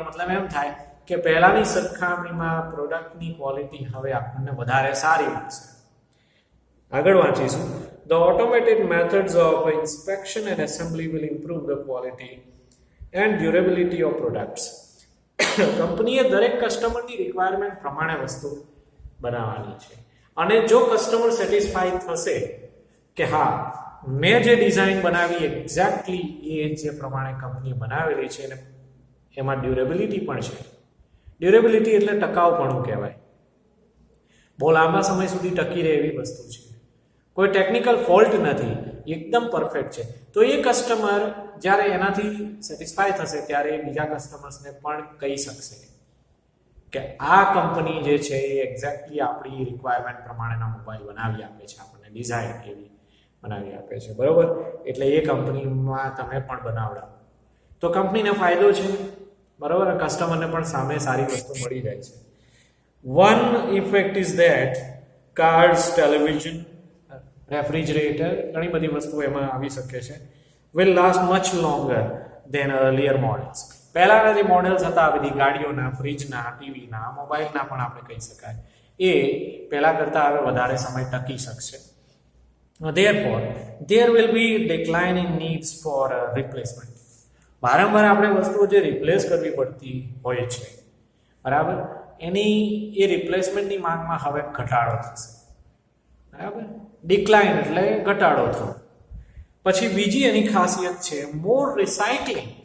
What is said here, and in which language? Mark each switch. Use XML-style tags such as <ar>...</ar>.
<gu>એનો મતલબ એમ થાય કે પહેલાની સરખામણીમાં પ્રોડક્ટની ક્વોલિટી હવે આપણને વધારે સારી મળશે. આગળ વાંચીશું.</gu> <en>The automated methods of inspection and assembly will improve the quality and durability of products.</en> <gu>કંપનીએ દરેક કસ્ટમરની રિક્વાયરમેન્ટ પ્રમાણે વસ્તુ બનાવવાની છે અને જો કસ્ટમર સેટિસ્ફાઈડ થશે કે હા મેં જે ડિઝાઇન બનાવી એક્ઝેક્ટલી એ જે પ્રમાણે કંપની બનાવેલી છે અને એમાં ડ્યુરેબિલિટી પણ છે. ડ્યુરેબિલિટી એટલે ટકાઉપણું કહેવાય. બહુ લાંબા સમય સુધી ટકી રહે એવી વસ્તુ છે. કોઈ ટેકનિકલ ફોલ્ટ નથી, એકદમ પરફેક્ટ છે. તો એ કસ્ટમર જ્યારે એનાથી સેટિસ્ફાય થશે ત્યારે એ બીજા કસ્ટમર્સને પણ કહી શકશે કે આ કંપની જે છે એ એક્ઝેક્ટલી આપણી રિક્વાયરમેન્ટ પ્રમાણેના મોબાઈલ બનાવી આપે છે, આપણને ડિઝાઇન એવી બનાવી આપે છે. બરોબર. એટલે એ કંપનીમાં તમે પણ બનાવડાવો તો કંપનીને ફાયદો છે. બરોબર. કસ્ટમરને પણ સામે સારી વસ્તુ મળી જાય છે.</gu> <en>One effect is that cars, television, refrigerator,</en> <gu>ઘણી બધી વસ્તુ એમાં આવી શકે છે,</gu> <en>will last much longer than earlier models.</en> <gu>પહેલાના જે મોડેલ્સ હતા આ બધી ગાડીઓના, ફ્રીજના, ટીવીના, મોબાઈલના પણ આપણે કહી શકાય એ પહેલા કરતાં હવે વધારે સમય ટકી શકશે.</gu> <en>Therefore, there will be decline in needs for replacement.</en> <gu>વારંવાર આપણે વસ્તુઓ જે રિપ્લેસ કરવી પડતી હોય છે, બરાબર, એની એ રિપ્લેસમેન્ટની માંગમાં હવે ઘટાડો થશે. બરાબર. ડિક્લાઇન એટલે ઘટાડો થયો. પછી બીજી એની ખાસિયત છે મોર રિસાયકલિંગ.</gu>